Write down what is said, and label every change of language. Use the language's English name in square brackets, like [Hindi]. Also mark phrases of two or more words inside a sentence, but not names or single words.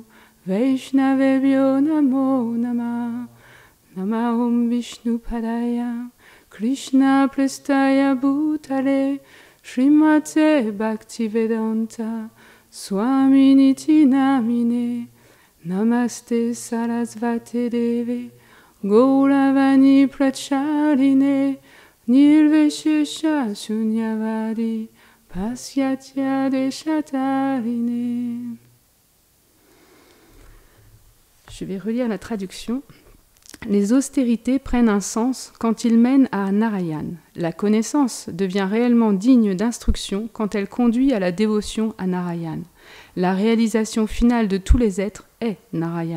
[Sanskrit] Vaishnavebhyo Namo Namaha Nama Om Vishnu Padaya Krishna Prestaya Bhutale Srimate Bhaktivedanta Swaminiti Namine Namaste Sarasvate Deve Gauravani Pracharine Nirveshesha Shunyavadi Pasyatya Deshatarine. [French] Je vais relire la traduction. Les austérités prennent un sens quand ils mènent à Narayan. La connaissance devient réellement digne d'instruction quand elle conduit à la dévotion à Narayan. La réalisation finale de tous les êtres est Narayan.